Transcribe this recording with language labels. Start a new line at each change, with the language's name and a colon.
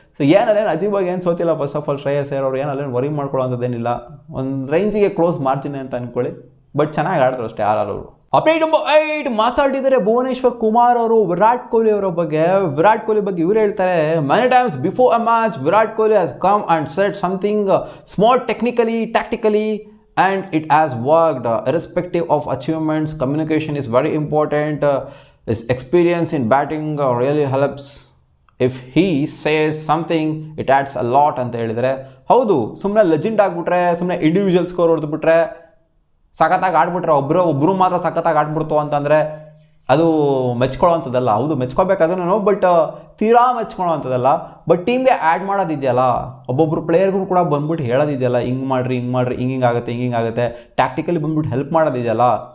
Kannada: So ಏನೇನು ಅಜೀಬಾಗಿ ಏನು ಸೋತಿಲ್ಲ. First of all Shreyas Iyer ಅವರು ಏನೇನು ವರಿ ಮಾಡ್ಕೊಳ್ಳೋಂಥದ್ದೇನಿಲ್ಲ, ಒಂದು ರೇಂಜಿಗೆ ಕ್ಲೋಸ್ ಮಾರ್ಜಿನ್ ಅಂತ ಅಂದ್ಕೊಳ್ಳಿ, ಬಟ್ ಚೆನ್ನಾಗಿ ಆಡಿದ್ರು ಅಷ್ಟೇ ಅವರು. ಅಪ್ಡೇಟ್ ನಂಬರ್ 8 ಮಾತಾಡಿದರೆ ಭುವನೇಶ್ವರ್ ಕುಮಾರ್ ಅವರು ವಿರಾಟ್ ಕೊಹ್ಲಿ ಅವರ ಬಗ್ಗೆ. ವಿರಾಟ್ ಕೊಹ್ಲಿ ಬಗ್ಗೆ ಇವರು ಹೇಳ್ತಾರೆ,
English: Many times before a match Virat Kohli has come and said something small technically tactically and it has worked. Irrespective of achievements, communication is very important. His experience in batting really helps. If he says something, it adds a lot
Kannada: ಅಂತ ಹೇಳಿದರೆ. ಹೌದು, ಸುಮ್ಮನೆ legend ಆಗಿಬಿಟ್ರೆ, ಸುಮ್ಮನೆ individual score ಹೊಡೆದ್ಬಿಟ್ರೆ, ಸಖತ್ತಾಗಿ ಆಡ್ಬಿಟ್ರೆ, ಒಬ್ಬರು ಮಾತ್ರ ಸಖತ್ತಾಗಿ ಆಡ್ಬಿಡ್ತು ಅಂತಂದರೆ ಅದು ಮೆಚ್ಕೊಳ್ಳೋವಂಥದ್ದಲ್ಲ. ಹೌದು, ಮೆಚ್ಕೋಬೇಕಾದ್ರೂ ಬಟ್ ತೀರಾ ಮೆಚ್ಕೊಳ್ಳೋವಂಥದ್ದಲ್ಲ. ಬಟ್ ಟೀಮ್ಗೆ ಆ್ಯಡ್ ಮಾಡೋದಿದೆಯಲ್ಲ, ಒಬ್ಬೊಬ್ಬರು ಪ್ಲೇಯರ್ಗೂ ಕೂಡ ಬಂದ್ಬಿಟ್ಟು ಹೇಳೋದಿದೆಯಲ್ಲ, ಹಿಂಗೆ ಮಾಡಿರಿ ಹಿಂಗೆ ಆಗುತ್ತೆ, ಟ್ಯಾಕ್ಟಿಕಲಿ ಬಂದ್ಬಿಟ್ಟು ಹೆಲ್ಪ್ ಮಾಡೋದಿದೆಯಲ್ಲ.